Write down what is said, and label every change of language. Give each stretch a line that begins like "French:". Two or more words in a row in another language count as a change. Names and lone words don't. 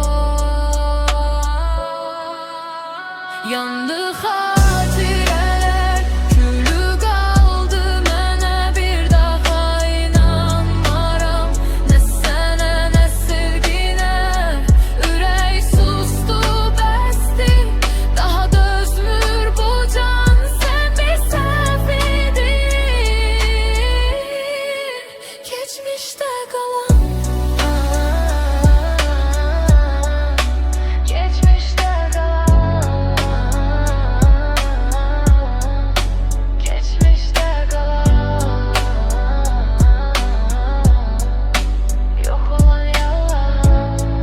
Azerbaijani: Yandı xatirələr, külü qaldı mənə, bir daha inanmaram. Nə sənə, nə sevginə, ürək sustu, bəsdi. Daha dözmür bu can, sən bir səhv idin.
Turkish: Geçmişte kalan, geçmişte kalan, geçmişte kalan, yok olan yalan.